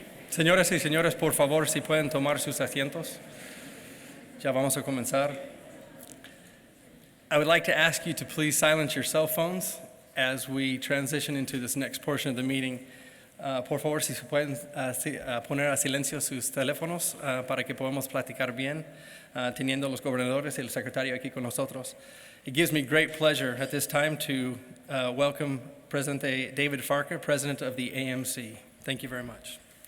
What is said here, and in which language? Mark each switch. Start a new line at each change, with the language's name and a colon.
Spanish: Señoras y señores, por favor, si pueden tomar sus asientos. Ya vamos a comenzar.
English: I would like to ask you to please silence your cell phones as we transition into this next portion of the meeting.
Spanish: Por favor, si se pueden poner a silencio sus teléfonos para que podamos platicar bien, teniendo los gobernadores y el secretario aquí con nosotros.
English: It gives me great pleasure at this time to welcome President David Farker, President of the AMC. Thank you very much.